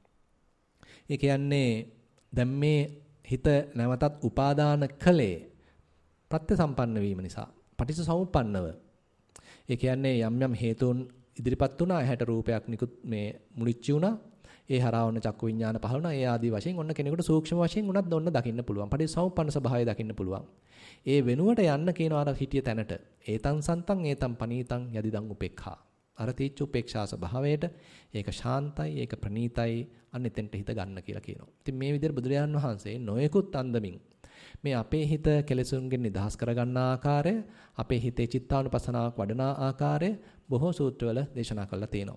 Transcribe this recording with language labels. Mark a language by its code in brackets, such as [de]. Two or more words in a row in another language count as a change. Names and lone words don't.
[si] ඒ කියන්නේ දැන් මේ හිත නැවතත් උපාදාන කළේ ප්‍රත්‍ය සම්පන්න වීම නිසා පටිච්චසමුප්පන්නව. ඒ කියන්නේ යම් හේතුන් ඉදිරිපත් වුණා, ඇහැට රූපයක් නිකුත් මේ මුලිච්චි වුණා. ඒ හරවන චක්කු විඥාන පහළ වුණා. ඒ ආදී වශයෙන් ඔන්න කෙනෙකුට සූක්ෂම වශයෙන් උනත් ඔන්න දකින්න පුළුවන්. පටිච්චසමුප්පන්න ස්වභාවය දකින්න පුළුවන්. ඒ වෙනුවට යන්න කියනවා අර හිටිය තැනට. [pi] ඒතං සන්තං ඒතං පනීතං යදිදං උපේක්ඛා. [si] අර තීච්ච උපේක්ෂා ස්වභාවයට ඒක ශාන්තයි, ඒක ප්‍රණීතයි, අන්න එතෙන්ට හිත ගන්න කියලා කියනවා. ඉතින් මේ විදිහට බුදුරජාන් වහන්සේ නොයෙකුත් අන්දමින් මේ අපේ හිත කෙලෙසුන්ගෙන් නිදහස් කරගන්න ආකාරය, අපේ හිතේ චිත්තානුපසනාවක් වඩන ආකාරය බොහෝ සූත්‍රවල දේශනා කරලා තියෙනවා.